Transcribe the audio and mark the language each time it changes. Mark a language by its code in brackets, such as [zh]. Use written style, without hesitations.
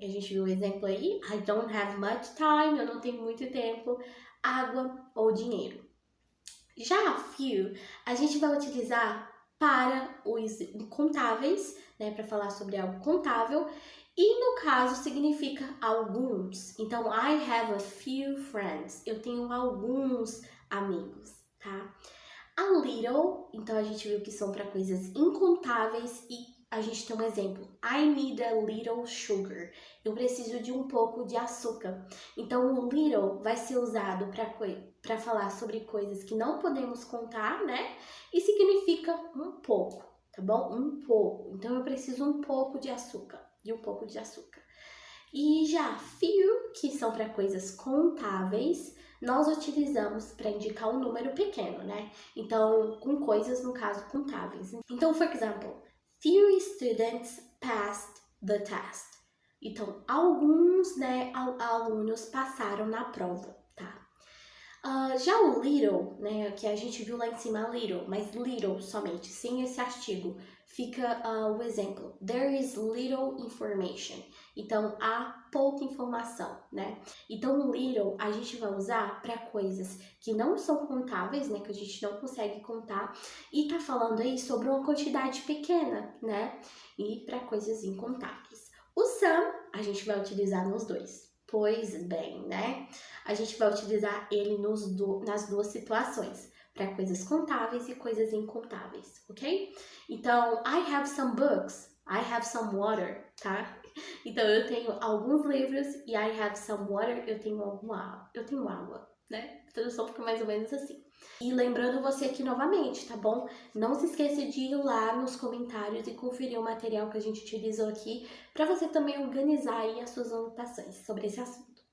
[pt] A gente viu o exemplo aí, [en] I don't have much time, [pt] eu não tenho muito tempo, água ou dinheiro. Já a few, a gente vai utilizar para os contáveis, né, para falar sobre algo contável, e no caso significa alguns. [en] Então, I have a few friends. [pt] Eu tenho alguns amigos, tá? A little, então a gente viu que são para coisas incontáveis e a gente tem um exemplo. [en] I need a little sugar. [pt] Eu preciso de um pouco de açúcar. Então, o little vai ser usado para falar sobre coisas que não podemos contar, né? E significa um pouco, tá bom? Um pouco. Então, eu preciso um pouco de açúcar. De um pouco de açúcar. E já few, que são para coisas contáveis, nós utilizamos para indicar um número pequeno, né? Então, com coisas, no caso, contáveis. [en] Então, for example, few students passed the test. [pt] Então, alguns, né, alunos passaram na prova, tá? Já o little, né, que a gente viu lá em cima, little, mas little somente, sem esse artigo, fica o exemplo. [en] There is little information. [pt] Então, há pouca informação, né? Então, little a gente vai usar para coisas que não são contáveis, né, que a gente não consegue contar, e tá falando aí sobre uma quantidade pequena, né? E para coisas incontáveis. O some a gente vai utilizar nos dois. Pois bem, né? A gente vai utilizar ele nas duas situações, para coisas contáveis e coisas incontáveis, ok? [en] Então, I have some books, I have some water, tá? [pt] Então, eu tenho alguns livros e [en] I have some water, [pt] eu tenho água, né? A tradução fica mais ou menos assim. E lembrando você aqui novamente, tá bom? Não se esqueça de ir lá nos comentários e conferir o material que a gente utilizou aqui, para você também organizar aí as suas anotações sobre esse assunto.